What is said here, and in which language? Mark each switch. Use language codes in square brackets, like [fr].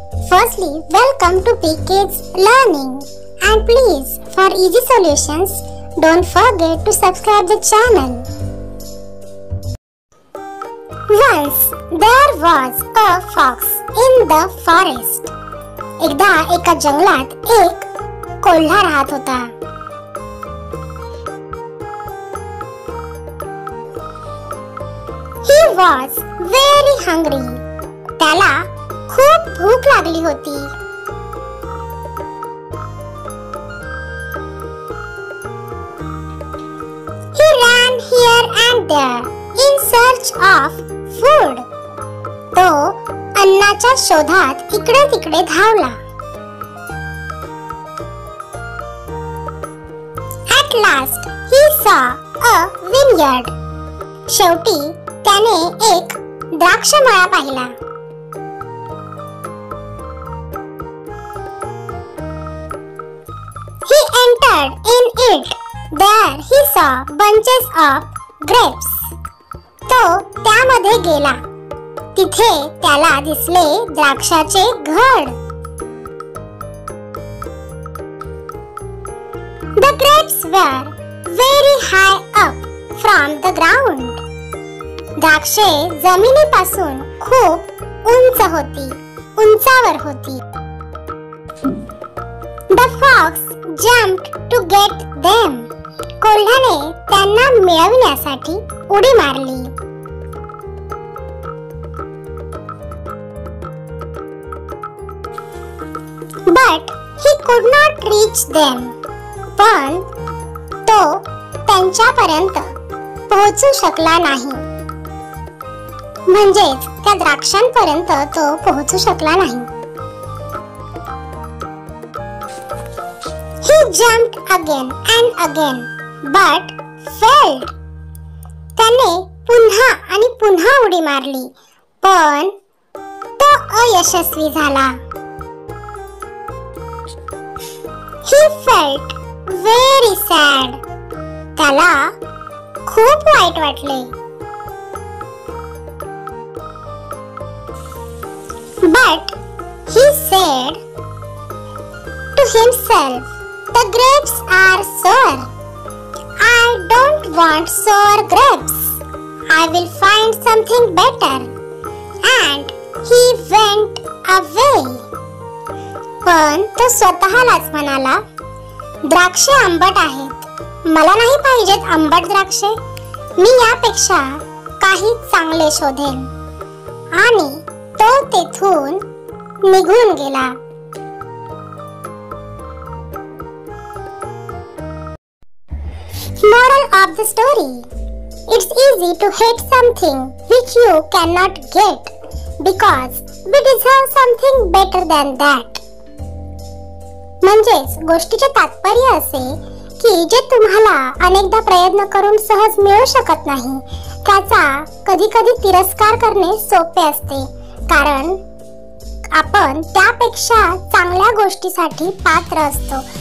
[en] Firstly, welcome to PK's Learning, and please, for easy solutions, don't forget to subscribe the channel. Once there was a fox in the forest. [mr] एकदा एका जंगलात एक कोल्हा राहत होता. [en] He was very hungry. [mr] त्याला खूप भूक लागली होती. [en] He ran here and there in search of food. [mr] तो अन्नाच्या शोधात इकडे तिकडे धावला. [en] At last he saw a vineyard. [mr] शेवटी त्याने एक द्राक्षमळा पाहिला. [en] He entered in it. There he saw bunches of grapes. [mr] तो त्यामध्ये गेला. तिथे त्याला दिसले द्राक्षाचे घड. [en] The grapes were very high up from the ground. [mr] द्राक्षे जमिनीपासून खूप उंच होती, उंचावर होती. [en] The fox jumped to get them. [mr] कोल्ह्याने त्यांना मिळवण्यासाठी उडी मारली. [en] But he could not reach them. [mr] पण तो त्यांच्यापर्यंत पोहोचू शकला नाही. म्हणजेच त्या द्राक्षांपर्यंत तो पोहोचू शकला नाही. [en] He jumped again and again, but failed. [mr] त्याने पुन्हा आणि पुन्हा उडी मारली, पण तो अयशस्वी झाला. [en] He felt very sad. [mr] त्याला खूप वाईट वाटले. [en] But he said to himself, the grapes are sour. I don't want sour grapes. I will find something better. And he went away. [mr] पण तो स्वतःलाच म्हणाला, द्राक्षे आंबट आहेत. मला नाही पाहिजेत आंबट द्राक्षे. मी यापेक्षा काही चांगले शोधेन. आणि तो तेथून निघून गेला. [en] Moral of the story: It's easy to hate something which you cannot get because we deserve something better than that. [mr] म्हणजेच गोष्टीचे तात्पर्य असे की जे तुम्हाला अनेकदा प्रयत्न करून सहज मिळू शकत नाही, त्याचा कधी कधी तिरस्कार करणे सोपे असते, कारण आपण त्यापेक्षा चांगल्या गोष्टीसाठी पात्र असतो.